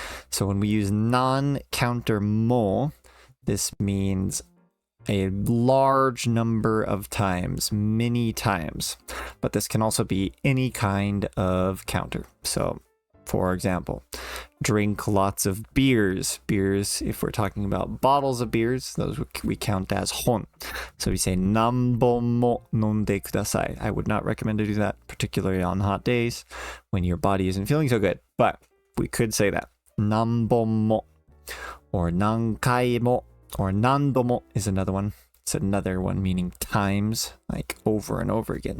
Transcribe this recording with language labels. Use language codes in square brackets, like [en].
[en] So when we use non-counter mo, this means a large number of times, many times. But this can also be any kind of counter. So For example, drink lots of beers. Beers, if we're talking about bottles of beers, those we count as hon. So we say [ja] 何本も飲んでください. [en] I would not recommend to do that, particularly on hot days when your body isn't feeling so good. But we could say that. [ja] 何本も [en] or [ja] 何回も [en] or [ja] 何度も [en] is another one. It's another one meaning times, like over and over again.